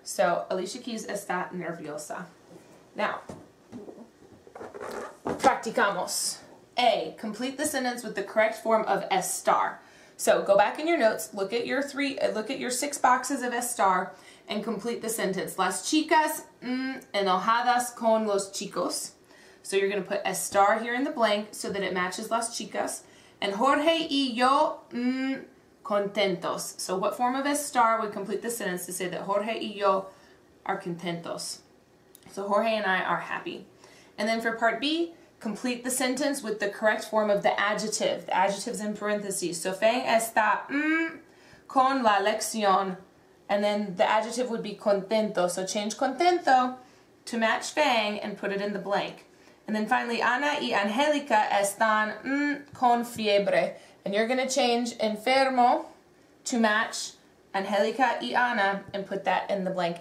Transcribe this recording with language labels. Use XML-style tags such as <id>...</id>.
<es>So Alicia Keys está nerviosa. Now, practicamos.</es> <en>A, complete the sentence with the correct form of estar. So go back in your notes, look at your 6 boxes of estar, and complete the sentence.</en> <es>Las chicas enojadas con los chicos.</es> <en>So you're going to put estar here in the blank so that it matches las chicas.</en> <es>And Jorge y yo contentos.</es> <en>So what form of estar would complete the sentence to say that Jorge y yo are contentos? So Jorge and I are happy. And then for part B, complete the sentence with the correct form of the adjective. The adjective's in parentheses.</en> <es>So Fang está con la lección.</es> <en>And then the adjective would be contento. So change contento to match Fang and put it in the blank. And then finally,</en> <es>Ana y Angélica están con fiebre.</es> <en>And you're going to change enfermo to match Angélica y Ana and put that in the blank.</en>